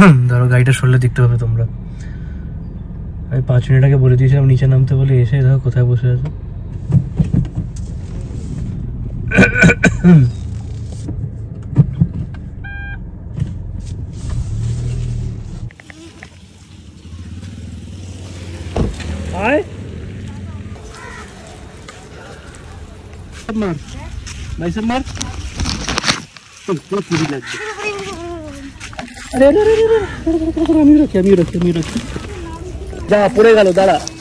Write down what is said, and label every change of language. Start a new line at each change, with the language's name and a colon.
Bangla: ধরো গাড়িটা সরলে দেখতে পাবে তোমরা। আমি 5 মিনিট আগে বলে দিয়েছিলাম নিচে নামতে, বলে এসে দেখো কোথায় বসে আছে।
Hindi: हाय मार भाई सब मार तो पूरी लग गई।
Bangla: अरे अरे अरे আমি রাখি যা পড়ে গেল দাঁড়া